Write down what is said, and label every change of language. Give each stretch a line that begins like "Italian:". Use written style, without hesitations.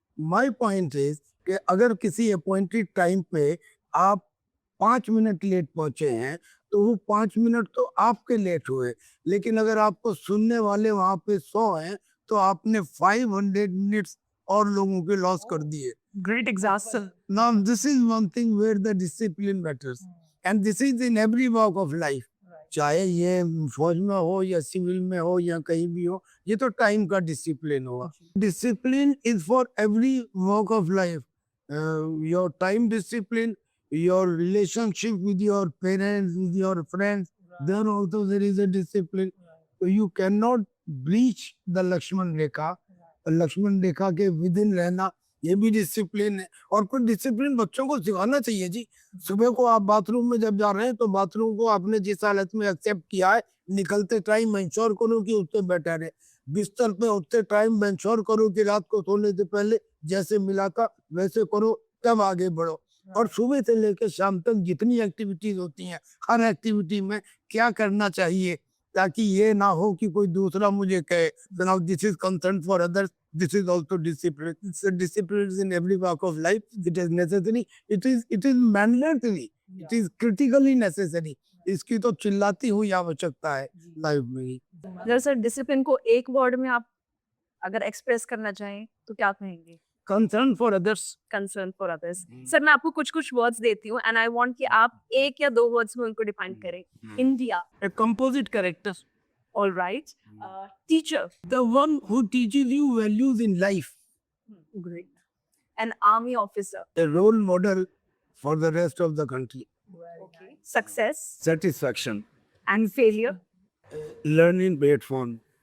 English: my point is
Hindi: कि अगर किसी अपॉइंटेड टाइम पे आप 5 मिनट लेट पहुंचे हैं तो वो 5 मिनट तो आपके लेट हुए, लेकिन अगर आपको सुनने वाले वहां पे 100 हैं तो आपने 500 मिनट्स और लोगों के लॉस कर दिए।
English: Great example. Now, this is one thing where the discipline matters. And this is in every walk of life.
Hindi: चाहे ये फौज में हो या सिविल में हो या कहीं भी हो, ये तो टाइम का डिसिप्लिन हुआ.
English: Discipline is for every walk of life. Your time discipline, your relationship with your parents, with your friends, there also there is a discipline. So you cannot breach the Lakshman Rekha.
Hindi: Lakshman रेखा के within रहना ये भी discipline है. और कुछ discipline बच्चों को सिखाना चाहिए जी. सुबह को आप बाथरूम में जब जा रहे हैं तो बाथरूम को आपने जिस हालत में एक्सेप्ट किया है, निकलते टाइम इंश्योर करो कि उस पर बैठा रहे. बिस्तर पे उठते टाइम इंश्योर करो कि रात को सोने से पहले जैसे मिला था वैसे करो, तब आगे बढ़ो. और सुबह से लेकर शाम तक जितनी एक्टिविटीज होती हैं, हर एक्टिविटी में क्या करना चाहिए ताकि ये ना हो कि कोई दूसरा मुझे कहे
English: now this is concern for others, this is also discipline. So discipline is in every walk of life. It is necessary. It is mandatory. It is critically necessary.
Hindi: इसकी तो चिल्लाती हुई आवश्यकता है लाइफ में ही. दरअसल डिसिप्लिन को एक वर्ड में आप अगर एक्सप्रेस करना चाहें तो क्या कहेंगे?
English: Concern for others. Concern for others.
Hindi: Sir मैं आपको कुछ कुछ वर्ड्स देती हूँ
English: and I want
Hindi: कि आप एक या दो वर्ड्स में उनको डिफाइन करें.
English: India. A composite character. Alright. Teacher. The one who teaches you values in life. Great. An army officer. A role model for the rest of the country. Okay. Success. Satisfaction. And failure. Learning platform.